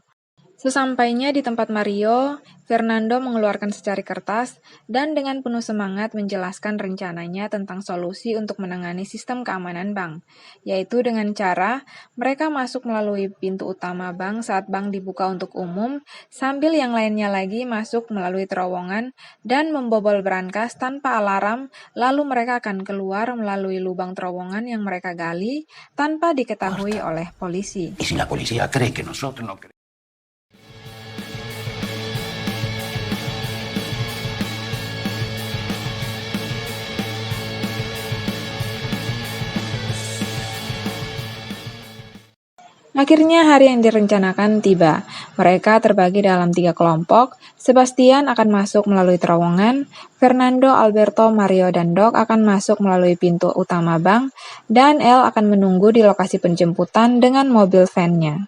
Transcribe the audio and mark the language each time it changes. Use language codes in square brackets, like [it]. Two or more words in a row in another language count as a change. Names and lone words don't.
[id] Sesampainya di tempat Mario, Fernando mengeluarkan secari kertas dan dengan penuh semangat menjelaskan rencananya tentang solusi untuk menangani sistem keamanan bank, yaitu dengan cara mereka masuk melalui pintu utama bank saat bank dibuka untuk umum, sambil yang lainnya lagi masuk melalui terowongan dan membobol brankas tanpa alarm, lalu mereka akan keluar melalui lubang terowongan yang mereka gali tanpa diketahui oleh polisi. [es] ¿Y si la policía cree que nosotros no creemos? [id] Akhirnya hari yang direncanakan tiba. Mereka terbagi dalam 3 kelompok. Sebastian akan masuk melalui terowongan, Fernando, Alberto, Mario, dan Doc akan masuk melalui pintu utama bank, dan El akan menunggu di lokasi penjemputan dengan mobil van-nya.